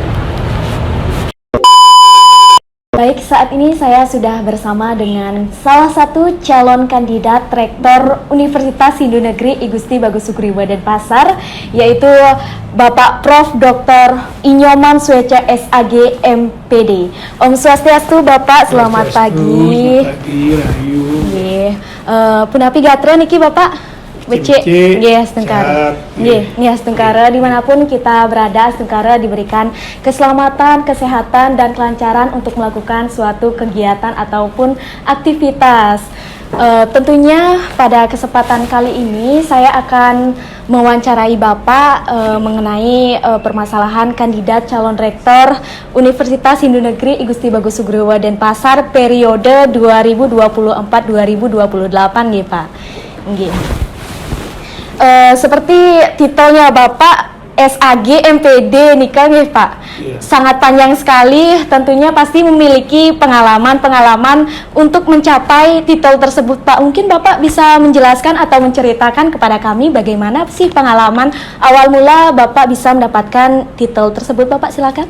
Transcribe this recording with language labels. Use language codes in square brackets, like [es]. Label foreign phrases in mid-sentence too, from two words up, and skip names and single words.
[id] Baik, saat ini saya sudah bersama dengan salah satu calon kandidat rektor Universitas Hindu Negeri I Gusti Bagus Sugriwa Denpasar, yaitu Bapak Prof. Dr. Nyoman Swece SAG MPD. [ban] Om Swastiastu [id] Bapak, selamat pagi. Selamat pagi, Rahayu. [ban] Punapi gatra niki Bapak? Becik, Astengkara. [id] Astengkara dimanapun kita berada, Astengkara diberikan keselamatan, kesehatan, dan kelancaran untuk melakukan suatu kegiatan ataupun aktivitas. Tentunya pada kesempatan kali ini saya akan mewawancarai Bapak mengenai permasalahan kandidat calon rektor Universitas Hindu Negeri I Gusti Bagus Sugriwa Denpasar periode 2024-2028 nggih Pak. Nggih. Seperti titelnya Bapak SAG MPD nikah nih Pak, sangat panjang sekali, tentunya pasti memiliki pengalaman untuk mencapai titel tersebut Pak. Mungkin Bapak bisa menjelaskan atau menceritakan kepada kami bagaimana sih pengalaman awal mula Bapak bisa mendapatkan titel tersebut Bapak, silakan.